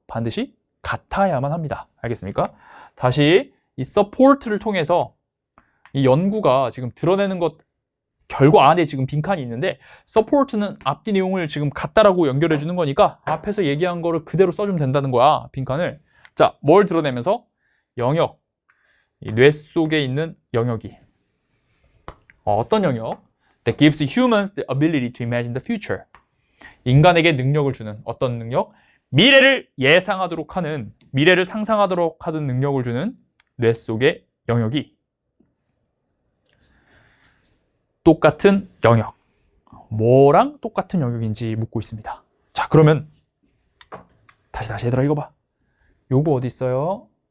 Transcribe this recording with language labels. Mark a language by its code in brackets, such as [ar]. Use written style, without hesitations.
[ko] 반드시 같아야만 합니다. 알겠습니까? 다시 이 support를 통해서 이 연구가 지금 드러내는 것 결과 안에 지금 빈칸이 있는데 support는 앞뒤 내용을 지금 같다라고 연결해 주는 거니까 앞에서 얘기한 거를 그대로 써주면 된다는 거야, 빈칸을. 자, 뭘 드러내면서? 영역, 이 뇌 속에 있는 영역이 어떤 영역? [en] That gives humans the ability to imagine the future. [ko] 인간에게 능력을 주는 어떤 능력? 미래를 예상하도록 하는, 미래를 상상하도록 하는 능력을 주는 뇌 속의 영역이 똑같은 영역. 뭐랑 똑같은 영역인지 묻고 있습니다. 자, 그러면 다시 얘들아 이거 봐. 요거 어디 있어요?